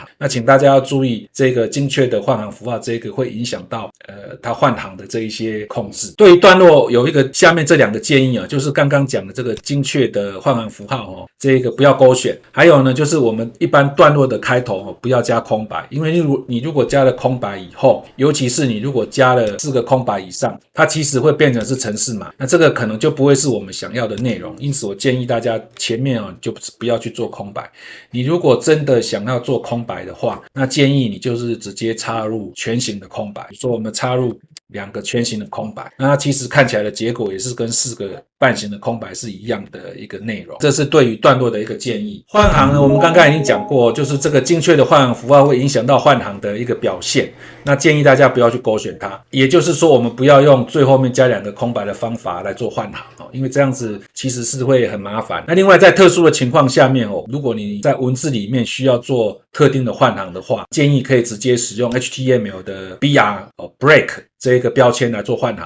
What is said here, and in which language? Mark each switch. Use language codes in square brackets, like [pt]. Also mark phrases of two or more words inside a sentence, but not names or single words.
[zh] 那請大家要注意這個精確的換行符號，這個會影響到它換行的這一些控制。對於段落有一個下面這2個建議就是剛剛講的這個精確的換行符號這個不要勾選，還有呢就是我們一般段落的開頭不要加空白，因為你如果加了空白以後，尤其是你如果加了4個空白以上，它其實會变成是程式碼，那這個可能就不會是我們想要的內容。因此我建議大家前面就不要去做空白。你如果真的想要做空白的话，那建議你就是直接插入全形的空白，比如說我們插入2個全形的空白，那它其實看起来的結果也是跟4個半形的空白是一樣的一個內容。這是对於段落的一個建議。換行呢，我們剛剛已經講過，就是這個精確的換行符號會影響到換行的一個表現，那建議大家不要去勾選它，也就是說我們不要用最後面加2個空白的方法來做換行因為這樣子其實是會很麻煩。那另外在特殊的情況下面如果你在文字裡面需要做特定的換行的話，建議可以直接使用 HTML 的 [en] BR break [zh] 這個標籤來做換行。